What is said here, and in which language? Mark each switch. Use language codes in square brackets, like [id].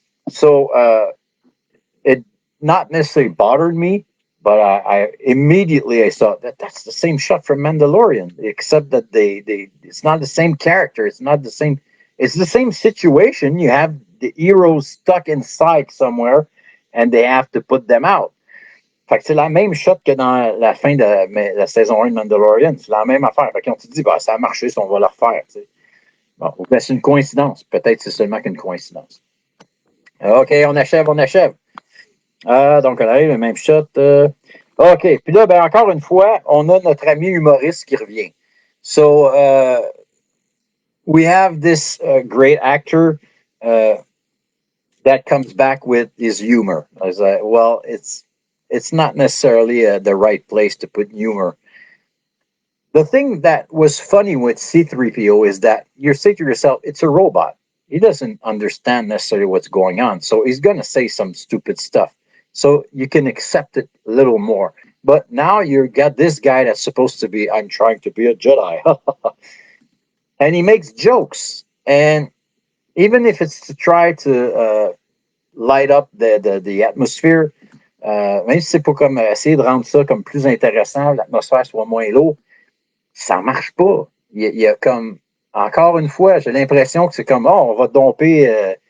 [en] So, it not necessarily bothered me, but I immediately I saw that that's the same shot from Mandalorian, except that they it's not the same character. It's not the same. It's the same situation. You have the heroes stuck inside somewhere, and they have to put them out. [fr] Fait que c'est la même shot que dans la fin de la saison 1 de Mandalorian. C'est la même affaire. Fait qu'on se dit, bah, ça a marché, si on va le refaire. T'sais. Bon, ben, c'est une coïncidence. Peut-être c'est seulement qu'une coïncidence. OK, on achève, on achève. Donc, on arrive, le même shot. OK, puis là, ben, encore une fois, on a notre ami humoriste qui revient. [en] So, we have this great actor that comes back with his humor. I was like, well, it's not necessarily the right place to put humor. The thing that was funny with C3PO is that you say to yourself, it's a robot. He doesn't understand necessarily what's going on. So he's going to say some stupid stuff. So you can accept it a little more. But now you got this guy that's supposed to be, I'm trying to be a Jedi. And he makes jokes. And even if it's to try to light up the atmosphere, [fr] même si c'est pour comme essayer de rendre ça comme plus intéressant, l'atmosphère soit moins lourde, ça marche pas. Il y a comme, encore une fois, j'ai l'impression que c'est comme, oh, on va domper.